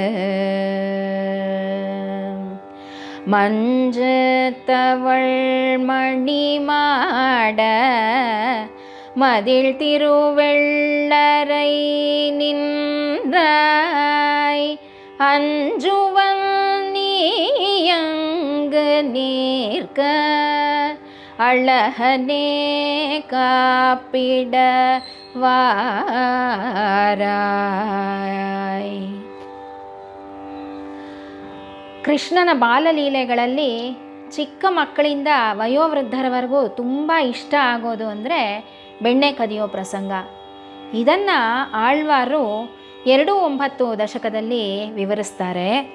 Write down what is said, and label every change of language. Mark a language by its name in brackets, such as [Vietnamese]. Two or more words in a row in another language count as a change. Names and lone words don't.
[Tamil] மஞ்சத்தவள் மணிமாட மதில் திருவெள்ளரை நின்றாய் அஞ்சுவன் நீயங்கு நீர்க்க அழகனே காப்பிட வாராய். [Kannada] ಕೃಷ್ಣನ ಬಾಲಲೀಲೆಗಳಲ್ಲಿ ಚಿಕ್ಕ ಮಕ್ಕಳಿಂದ ವಯೋವೃದ್ಧರವರೆಗೂ ತುಂಬ ಇಷ್ಟ ಆಗೋದು ಅಂದರೆ ಬೆಣ್ಣೆ ಕದಿಯೋ ಪ್ರಸಂಗ. ಇದನ್ನು ಆಳ್ವಾರು 2-9 ದಶಕದಲ್ಲಿ ವಿವರಿಸ್ತಾರೆ.